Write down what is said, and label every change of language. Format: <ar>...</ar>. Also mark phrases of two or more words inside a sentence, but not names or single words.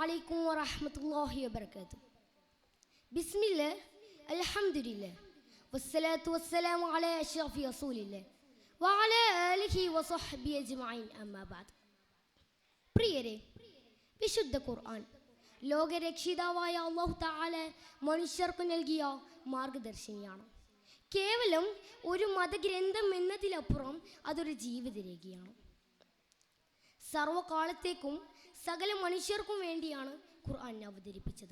<ar>عليكم ورحمة الله وبركاته. بسم الله الحمد لله والصلاة والسلام على أشرف رسول الله وعلى آله وصحبه أجمعين أما بعد.</ar> <ml>പ്രിയരെ, വിശുദ്ധ ഖുർആൻ ലോകരക്ഷിതാവായ</ml> <ar>الله تعالى</ar> <ml>മനുഷ്യർക്ക് നൽകിയ മാർഗദർശിനിയാണ്. കേവലം ഒരു മതഗ്രന്ഥം എന്നതിലപ്പുറം അതൊരു ജീവിതരേഖയാണ്. സർവകാലത്തേക്കും സകല മനുഷ്യർക്കും വേണ്ടിയാണ് ഖുർആൻ അവതരിപ്പിച്ചത്.</ml>